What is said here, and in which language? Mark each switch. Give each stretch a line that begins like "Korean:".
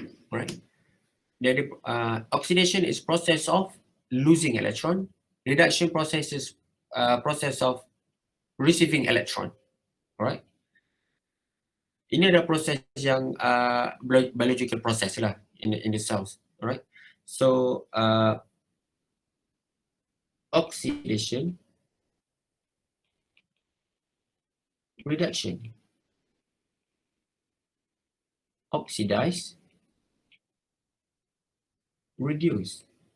English: Right. Jadi oxidation is process of losing electron. Reduction process is process of receiving electron. Alright.
Malay: Ini adalah proses yang
English: biological process
Malay: lah
English: in the cells. Alright. So oxidation, reduction, oxidize, reduce.